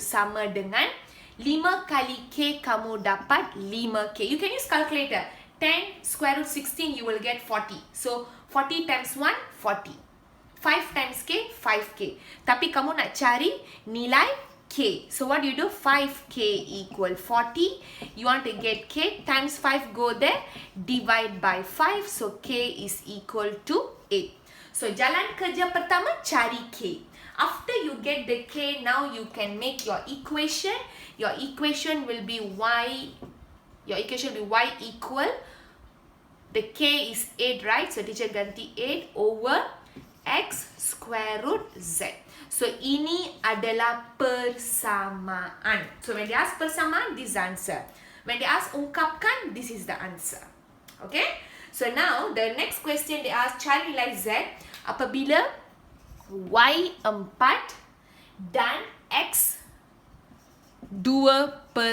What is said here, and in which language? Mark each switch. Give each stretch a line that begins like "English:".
Malay: Sama dengan 5 kali K, kamu dapat 5K.
English: You can use calculator. 10 square root 16, you will get 40. So, 40 times 1, 40. 5 times K, 5K.
Malay: Tapi kamu nak cari nilai K.
English: So, what do you do? 5K equal 40. You want to get K times 5, go there. Divide by 5. So, K is equal to 8. So,
Malay: jalan kerja pertama, cari K.
English: After you get the K, now you can make your equation. Your equation will be Y. Your equation will be Y equal. The K is 8, right? So, teacher ganti 8 over X square root Z.
Malay: So, ini adalah persamaan.
English: So, when they ask persamaan, this is the answer. When they ask ungkapkan, this is the answer. Okay? So, now, the next question they ask,
Malay: cari nilai Z apabila Y 4 dan X 2/5.